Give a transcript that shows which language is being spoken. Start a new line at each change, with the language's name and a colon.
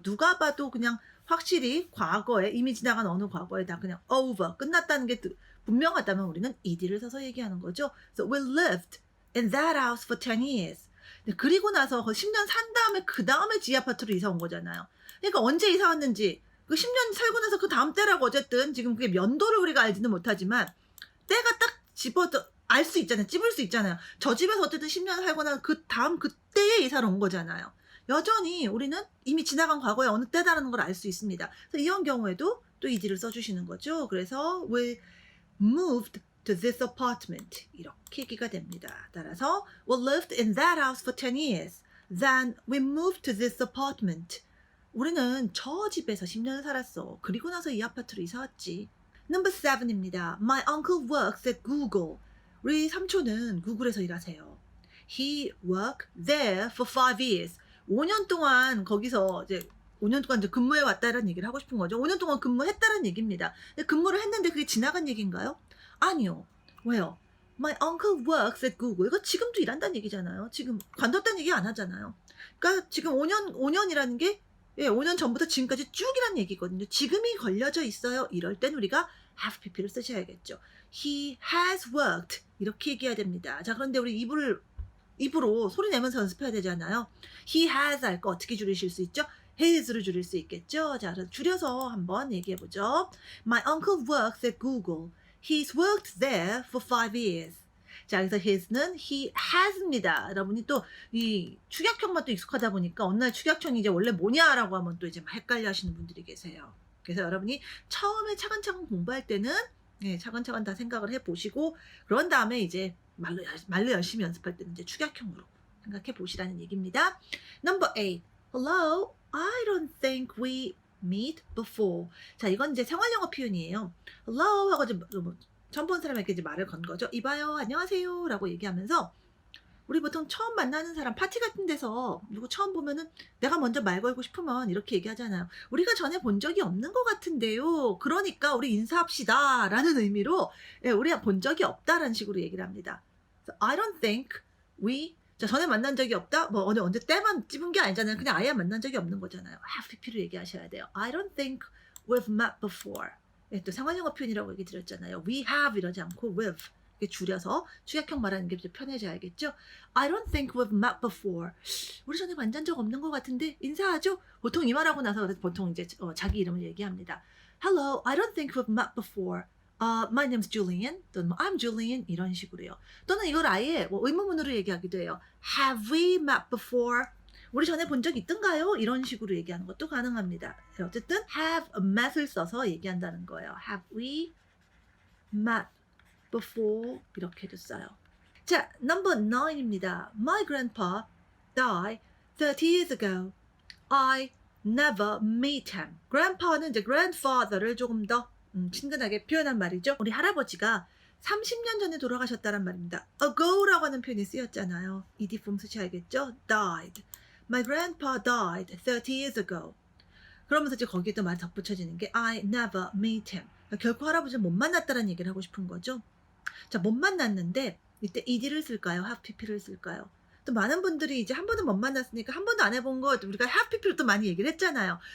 Korean: 누가 봐도 그냥 확실히 과거에 이미 지나간 어느 과거에 다 그냥 over 끝났다는 게 분명하다면 우리는 ed를 써서 얘기하는 거죠.
English: So we lived in that house for 10 years.
Korean: 그리고 나서 10년 산 다음에 그 다음에 지 아파트로 이사 온 거잖아요. 그러니까 언제 이사 왔는지 그 10년 살고 나서 그 다음 때라고 어쨌든 지금 그게 연도를 우리가 알지는 못하지만 때가 딱 집어도 알 수 있잖아요. 찝을 수 있잖아요. 저 집에서 어쨌든 10년 살고 나서 그 다음 그때에 이사를 온 거잖아요. 여전히 우리는 이미 지나간 과거에 어느 때다라는 걸 알 수 있습니다. 그래서 이런 경우에도 또 ed를 써주시는 거죠. 그래서
English: we moved to this apartment
Korean: 이렇게 얘기가 됩니다. 따라서
English: we lived in that house for 10 years. Then we moved to this apartment.
Korean: 우리는 저 집에서 10년을 살았어. 그리고 나서 이 아파트로 이사 왔지. Number 7입니다.
English: My uncle works at Google.
Korean: 우리 삼촌은 구글에서 일하세요.
English: He worked there for 5 years.
Korean: 5년 동안 거기서 이제 5년 동안 이제 근무해 왔다라는 얘기를 하고 싶은 거죠. 5년 동안 근무했다는 얘기입니다. 근무를 했는데 그게 지나간 얘기인가요? 아니요. 왜요?
English: My uncle works at Google.
Korean: 이거 지금도 일한다는 얘기잖아요. 지금 관뒀다는 얘기 안 하잖아요. 그러니까 지금 5년이라는 게 5년 전부터 지금까지 쭉이라는 얘기거든요. 지금이 걸려져 있어요. 이럴 땐 우리가 have pp를 쓰셔야겠죠.
English: He has worked.
Korean: 이렇게 얘기해야 됩니다. 자, 그런데 우리 입으로 소리 내면서 연습해야 되잖아요. He has 할 거 어떻게 줄이실 수 있죠? has로 줄일 수 있겠죠. 자, 그럼 줄여서 한번 얘기해 보죠.
English: My uncle works at Google. He's worked there for 5 years.
Korean: 자, 그래서 his는 he has입니다. 여러분이 또 이 축약형만 또 익숙하다 보니까 어느 날 축약형이 이제 원래 뭐냐라고 하면 또 이제 막 헷갈려 하시는 분들이 계세요. 그래서 여러분이 처음에 차근차근 공부할 때는 차근차근 다 생각을 해 보시고 그런 다음에 이제 말로 열심히 연습할 때는 이제 축약형으로 생각해 보시라는 얘기입니다.
English: Number 8. Hello, I don't think we meet before.
Korean: 자, 이건 이제 생활영어 표현이에요. Hello 하고 이제 처음 본 사람에게 이제 말을 건 거죠. 이봐요, 안녕하세요 라고 얘기하면서 우리 보통 처음 만나는 사람 파티 같은 데서 누구 처음 보면은 내가 먼저 말 걸고 싶으면 이렇게 얘기하잖아요. 우리가 전에 본 적이 없는 것 같은데요. 그러니까 우리 인사합시다 라는 의미로 우리가 본 적이 없다라는 식으로 얘기를 합니다.
English: So, I don't think we
Korean: 전에 만난 적이 없다? 뭐 언제 때만 찝은 게 아니잖아요. 그냥 아예 만난 적이 없는 거잖아요. have pp를 얘기하셔야 돼요.
English: I don't think we've met before.
Korean: 또 상관영어 표현이라고 얘기 드렸잖아요. We have 이러지 않고 we've 이렇게 줄여서 축약형 말하는 게 편해져야겠죠.
English: I don't think we've met before.
Korean: 우리 전에 만난 적 없는 것 같은데 인사하죠? 보통 이 말하고 나서 보통 이제 자기 이름을 얘기합니다.
English: Hello, I don't think we've met before. My name's Julian.
Korean: 또는
English: I'm Julian
Korean: 이런 식으로요. 또는 이걸 아예 의문문으로 얘기하기도 해요.
English: Have we met before?
Korean: 우리 전에 본 적 있던가요? 이런 식으로 얘기하는 것도 가능합니다. 어쨌든 have met을 써서 얘기한다는 거예요.
English: Have we met before?
Korean: 이렇게도 써요. 자, number 9입니다.
English: My grandpa died 30 years ago. I never met him.
Korean: grandpa는 이제 grandfather를 조금 더 친근하게 표현한 말이죠. 우리 할아버지가 30년 전에 돌아가셨다는 말입니다. ago라고 하는 표현이 쓰였잖아요.
English: ed form
Korean: 쓰셔야겠죠.
English: died. My grandpa died 30 years ago.
Korean: 그러면서 이제 거기에 또 말 덧붙여지는 게
English: I never met him.
Korean: 결코 할아버지를 못 만났다는 얘기를 하고 싶은 거죠. 자, 못 만났는데 이때 ed를 쓸까요? have pp를 쓸까요? 또 많은 분들이 이제 한 번은 못 만났으니까 한 번도 안 해본 거 우리가 have pp를 또 많이 얘기를 했잖아요.